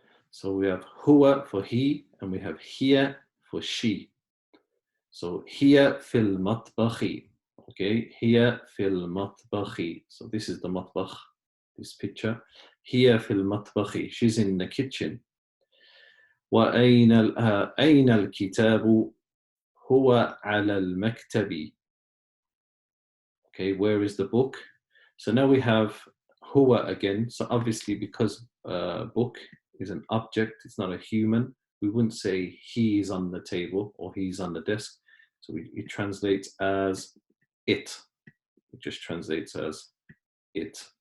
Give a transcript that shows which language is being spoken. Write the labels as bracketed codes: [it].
[en] So we have huwa for he, and we have here for she. So [ar] here fil matbakhi. [en] Okay, here fil matbakhi. So this is the matbakh, this picture. [ar] Here fil matbakhi. [en] She's in the kitchen. [ar] وأين أين الكتاب؟ هو على المكتب. [en] Okay, where is the book? So now we have huwa again. So obviously, because book is an object, it's not a human, we wouldn't say he is on the table or he's on the desk. So it translates as it. It just translates as it.